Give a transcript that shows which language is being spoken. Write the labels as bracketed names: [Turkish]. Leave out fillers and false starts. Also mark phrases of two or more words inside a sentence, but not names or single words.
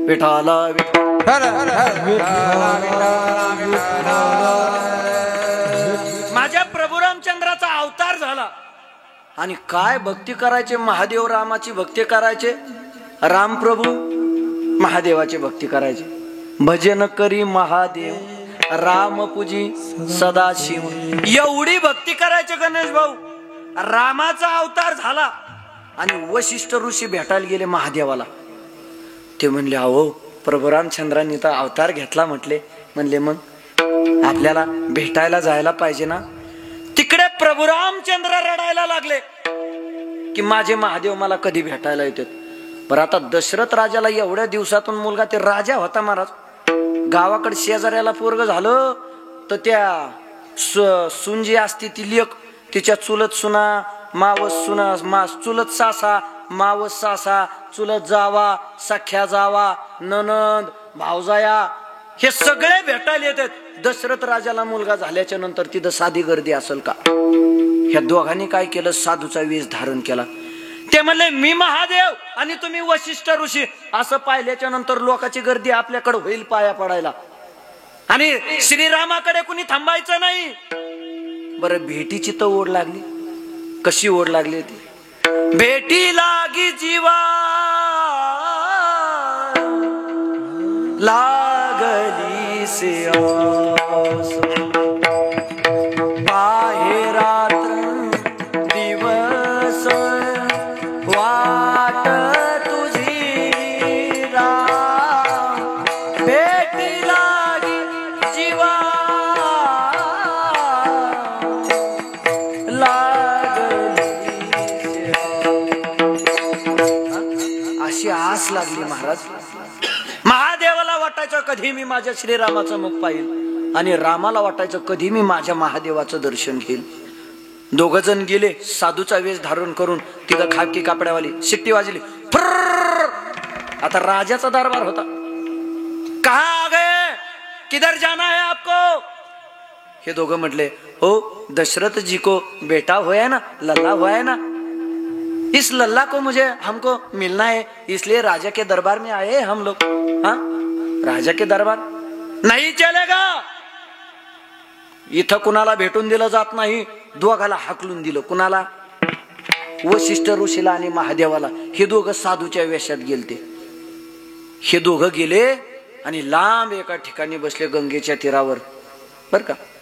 [Marathi] विठाला माझ्या प्रभू रामचंद्राचा अवतार झाला, आणि काय भक्ती करायचे, महादेव रामाची भक्ती करायचे, राम प्रभू महादेवाची भक्ती करायचे. भजन करी महादेव राम पूजी सदाशिव, एवढी भक्ती करायचे गणेश भाऊ. रामाचा अवतार झाला, आणि वशिष्ठ ऋषी भेटायला गेले महादेवाला. ते म्हणले, अहो प्रभू रामचंद्रांनी तर अवतार घेतला म्हटले. म्हणले, मग आपल्याला भेटायला जायला पाहिजे ना. तिकडे प्रभू रामचंद्र रडायला लागले की माझे महादेव मला कधी भेटायला येतात. बरं आता दशरथ राजाला एवढ्या दिवसातून मुलगा, ते राजा होता महाराज, गावाकडे शेजाऱ्याला पोरग झालं तर त्या सून जी असती ती लेक, तिच्या चुलत सुना, मावस सुना, चुलत सासा, मावस सासा, चुलत जावा, सख्या जावा, ननंद, भावजाया, हे सगळे भेटायला येतात. दशरथ राजाला मुलगा झाल्याच्या नंतर तिथं साधी गर्दी असेल का? ह्या दोघांनी काय केलं, साधूचा वेश धारण केला. ते म्हणले मी महादेव आणि तुम्ही वशिष्ठ ऋषी. असं पाहिल्याच्या नंतर लोकांची गर्दी आपल्याकडे होईल पाया पडायला, आणि श्रीरामाकडे कुणी थांबायचं नाही. बरं भेटीची तर ओढ लागली. कशी ओढ लागली होती? भेटी लागी जीवा लागली से आस, पाहे रात्र दिवस वाट तुझी राम. भेटी लागी जीवा अशी आस लागली महाराज. महादेवाला वाटायचं कधी मी माझ्या श्रीरामाचं मुख पाहिल, आणि रामाला वाटायचं कधी मी माझ्या महादेवाचं दर्शन घेईल. दोघ जण गेले साधूचा वेश धारण करून. तिथं खाकी कापड्यावाली शिट्टी वाजली. आता राजाचा दरबार होता. [Hindi] कहा आ गए, किधर जाना है आपको? [Marathi] हे दोघं म्हटले, [Hindi] हो दशरथ जी को बेटा हुआ है ना, लल्ला हुआ है ना, इस लल्ला को हमको मिलना है, इसलिए राजा के दरबार में आए हम लोग. हाँ राजा के दरबार नहीं चलेगा. [Marathi] इथं कुणाला भेटून दिलं जात नाही. दोघाला हाकलून दिलं. कुणाला? वशिष्ठ ऋषीला आणि महादेवाला. हे दोघं साधूच्या वेशात गेलते. हे दोघं गेले आणि लांब एका ठिकाणी बसले गंगेच्या तीरावर, बर का.